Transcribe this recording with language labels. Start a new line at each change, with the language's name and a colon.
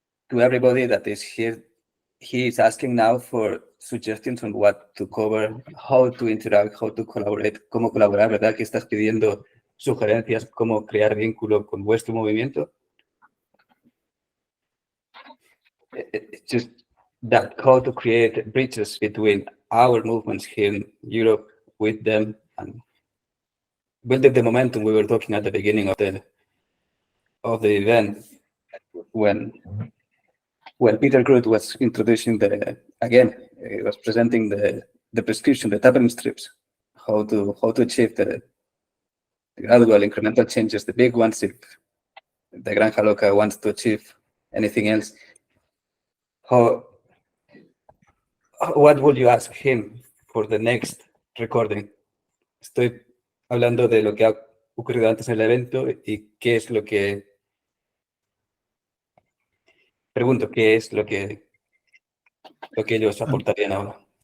English: To everybody that is here, he is asking now for suggestions on what to cover, how to interact, how to collaborate,
Spanish: cómo colaborar, ¿verdad? Que estás pidiendo sugerencias, cómo crear vínculo con vuestro movimiento.
English: It's just that how to create bridges between our movements here in Europe with them and building the momentum we were talking at the beginning of the event when Peter Groot was introducing was presenting the prescription, the tapping strips, how to achieve the gradual incremental changes, the big ones if the Granja Loca wants to achieve anything else. What would you ask him for the next recording?
Spanish: Estoy hablando de lo que ha ocurrido antes en el evento y qué es lo que... Pregunto, ¿qué es lo que ellos aportarían ahora?